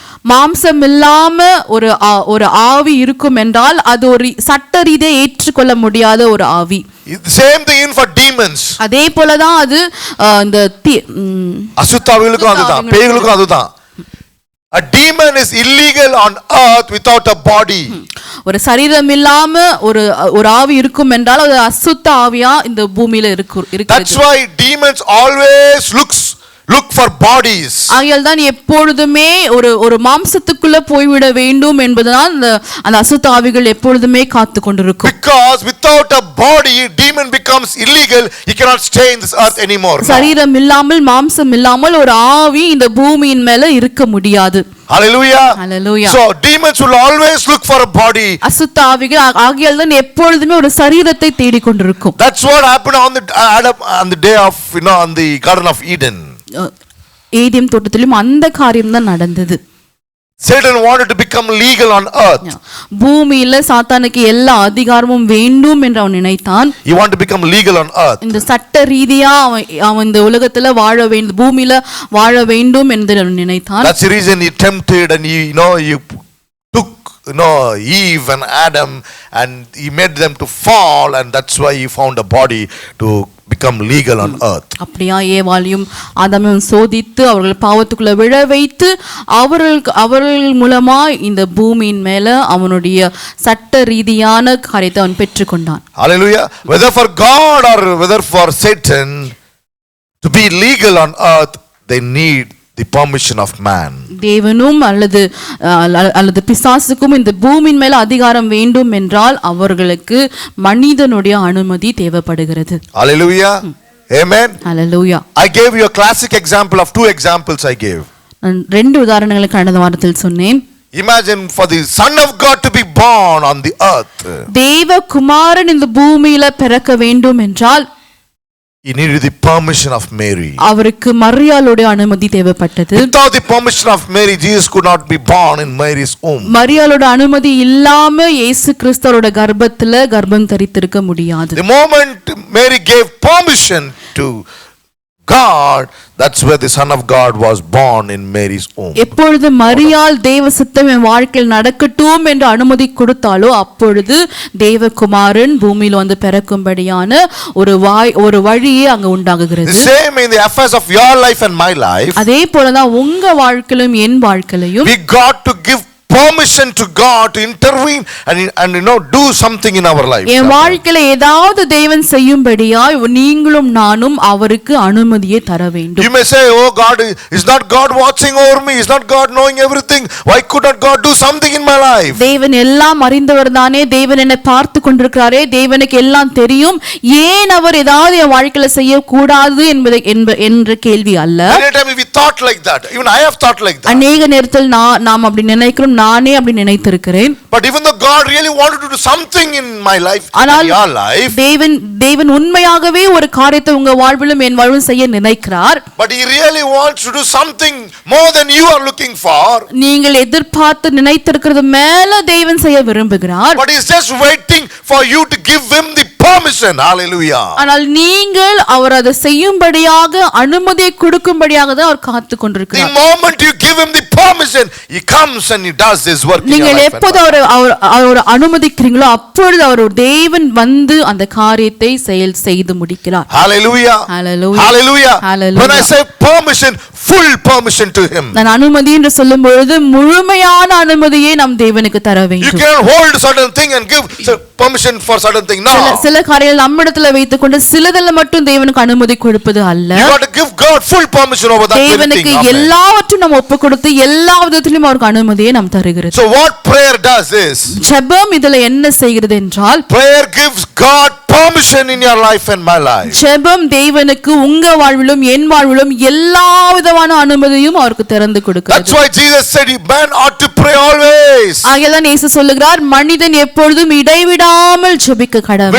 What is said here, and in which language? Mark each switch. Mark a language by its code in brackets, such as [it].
[ta] மாம்சம் இல்லாம ஒரு ஆவி இருக்கும் என்றால் அது ஒரு சட்ட ரீதியா ஏற்றுக்கொள்ள முடியாத ஒரு ஆவி. [en] Same thing for demons. [ta] அதே போலதான் அது இந்த அசுத்தாவிகளுக்கும் அதுதான், பேய்களுக்கும் அதுதான். [en] A demon is illegal on earth without a body. [ta] ஒரு சரீரம் இல்லாம ஒரு ஆவி இருக்கும் என்றால் அது அசுத்த ஆவியா இந்த பூமியில இருக்கு. [en] That's why demons always look for bodies. [ta] ஆகையால் தான் எப்பொழுதுமே ஒரு மாம்சத்துக்குள்ள போய்விட வேண்டும் என்பதுதான் அந்த அசுத்த ஆவிகள் எப்பொழுதுமே காத்து கொண்டிருக்கும். [en] Because without a body demon becomes illegal. He cannot stay in this earth anymore. [ta] சரீரம் இல்லாமல் மாம்சம் இல்லாமல் ஒரு ஆவி இந்த பூமியின் மேல இருக்க முடியாது. Hallelujah. Hallelujah. [en] So demons will always look for a body. [ta] அசுத்த ஆவிகள் ஆகையால் தான் எப்பொழுதுமே ஒரு சரீரத்தை தேடிக் கொண்டிருக்கும். [en] That's what happened on the day of on the Garden of Eden. [ta] ஏதேம் தோட்டத்திலும் அந்த காரியம் தான் நடந்தது. [en] Satan wanted to become legal on earth. [ta] பூமியில சாத்தானுக்கு எல்லா அதிகாரமும் வேண்டும் என்று அவன் நினைத்தான். [en] He wanted to become legal on earth. [ta] இந்த சட்ட ரீதியா அவன் இந்த உலகத்துல வாழ வேண்டும், பூமியில வாழ வேண்டும் என்று அவன் நினைத்தான். [en] That's the reason he tempted and he took Eve and Adam, and he made them to fall, and that's why he found a body to become legal on earth. [ta] அப்படியா ஏவாளையும் ஆதாமையும் சோதித்து அவர்கள் பாவத்துக்குள்ள விழ வைத்து அவர்கள் மூலமா இந்த பூமியின் மேல அவனுடைய சட்ட ரீதியான காரியத்தை அவன் பெற்றுக்கொண்டான். Hallelujah. [en] Whether for God or whether for Satan to be legal on earth, they need the permission of man. [ta] தேவனும் அல்லது பிசாசுக்கும் இந்த பூமியின் மேல அதிகாரம் வேண்டும் என்றால் அவர்களுக்கு மனிதனுடைய அனுமதி தேவைப்படுகிறது. Hallelujah. Amen. Hallelujah. [en] I gave you a classic example of two examples I gave. [ta] ரெண்டு உதாரணங்களை கடந்த வாரத்தில் சொன்னேன். [en] Imagine for the Son of God to be born on the earth. [ta] தேவ குமாரன் இந்த பூமியில பிறக்க வேண்டும் என்றால் [en] he needed the permission of Mary. [ta] அவருக்கு மரியாளுடைய அனுமதி தேவைப்பட்டது. [en] Without the permission of Mary, Jesus could not be born in Mary's womb. [ta] மரியாளோட அனுமதி இல்லாம இயேசு கிறிஸ்துவோட கர்ப்பத்துல கர்ப்பம் தரித்திருக்க முடியாது. [en] The moment Mary gave permission to God, that's where the Son of God was born in Mary's womb. [ta] எப்பொழுது மரியாள் தேவ சித்தம் என் வாழ்க்கையில் நடக்கட்டும் என்று அனுமதி கொடுத்தாலோ அப்பொழுது தேவகுமாரன் பூமியில் வந்து பிறக்கும்படியான ஒரு வழியே அங்க உண்டாகுகிறது. [en] The same in the affairs of your life and my life. [ta] அதே போலதான் உங்க வாழ்க்கையிலும் என் வாழ்க்கையிலும் [en] we got to give permission to God to intervene and do something in our life. [ta] என் வாழ்க்கையில ஏதாவது தேவன் செய்யும்படியாய் நீங்களும் நானும் அவருக்கு அனுமதியை தர வேண்டும். [en] You may say, oh God, is not God watching over me? Is not God knowing everything? Why could not God do something in my life? [ta] தேவன் எல்லாம் அறிந்தவர் தானே, தேவன் என்னை பார்த்து கொண்டிருக்கிறாரே, தேவனுக்கு எல்லாம் தெரியும், ஏன் அவர் ஏதாவது என் வாழ்க்கையில செய்ய கூடாது என்ற கேள்வி அல்ல. [en] Many times we thought like that. Even I have thought like that. [ta] அநேக நேரத்தில் நாம் அப்படி நினைக்கிறோம், நானே அப்படி நினைத்திருக்கிறேன். [en] But even though God really wanted to do something in my life, in your life, [ta] தேவன் உண்மையாகவே ஒரு காரியத்தை உங்க வாழ்விலும் என் வாழ்விலும் செய்ய நினைக்கிறார். [en] But he really wants to do something more than you are looking for. [ta] நீங்கள் எதிர்பார்த்து நினைத்திருக்கிறது மேல தேவன் செய்ய விரும்புகிறார். [en] But he is just waiting for you to give him the permission. Hallelujah. [ta] ஆனால் நீங்கள் அவர் அதை செய்யும்படியாக அனுமதியை கொடுக்கும்படியாக தான் அவர் காத்து கொண்டிருக்கிறார். [en] The moment you give him the permission, he comes and he does his work in your life. [ta] நீங்கள் எப்போது அவர் அனுமதிக்கிறீங்களோ அப்பொழுது அவர் தேவன் வந்து அந்த காரியத்தை செய்து முடிக்கிறார். Hallelujah. Hallelujah. Hallelujah. Hallelujah. [en] When I say permission, full permission to him. [ta] நான் அனுமதி என்று சொல்லும் பொழுது முழுமையான அனுமதியை நாம் தேவனுக்கு தர வேண்டும். [en] You can hold certain thing and give permission for certain thing. No. [ta] சில காரியங்கள் நம்மிடத்துல வைத்துக்கொண்டு சிலதெல்லாம் மட்டும் தேவனுக்கு அனுமதி கொடுப்பது அல்ல. [en] You got to give God full permission over that thing. [ta] தேவனுக்கு எல்லாவற்றையும் நாம் ஒப்பு கொடுத்து எல்லா விதத்திலும் அவருக்கு அனுமதியை நாம் தருகிறது. [en] So what prayer does is, [ta] ஜெபம் இதுல என்ன செய்கிறது என்றால், [en] prayer gives God permission in your life and my life. [ta] ஜெபம் தேவனுக்கு உங்க வாழ்விலும் என் வாழ்விலும் எல்லா விதமான அனுமதியும் அவருக்கு திறந்து கொடுக்கிறது. [en] That's why Jesus said man ought to pray always. [ta] ஆகையால் இயேசு சொல்லுகிறார் மனிதன் எப்பொழுதும் இடைவிடாமல் ஜெபிக்க கடவன்.